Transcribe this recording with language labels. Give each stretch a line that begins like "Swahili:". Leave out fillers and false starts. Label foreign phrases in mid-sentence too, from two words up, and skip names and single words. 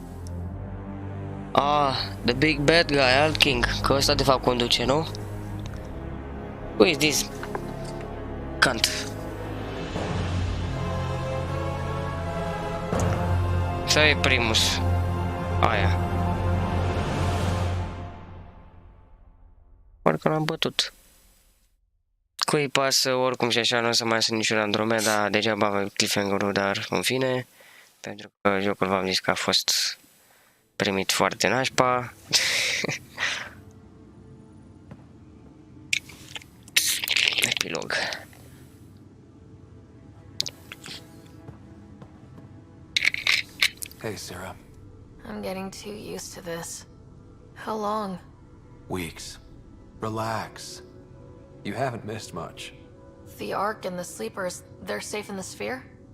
English: Ah, the big bad guy, Alt King.
Romanian: Că ăsta de fapt conduce, nu?
English: Who is this? Cunt.
Romanian: Sau e Primus? Aia. Parcă l-am bătut. Cui pasă, oricum și așa nu o să mai sunt niciun Andromeda, degeaba avem cliffhanger-ul, dar în fine, pentru că jocul v-am zis că a fost primit foarte nașpa. Epilog.
English: Hey, Sarah. I'm getting too used to this. How long? Weeks. Relax. You haven't missed much. The Ark and the Sleepers, they're safe in the sphere?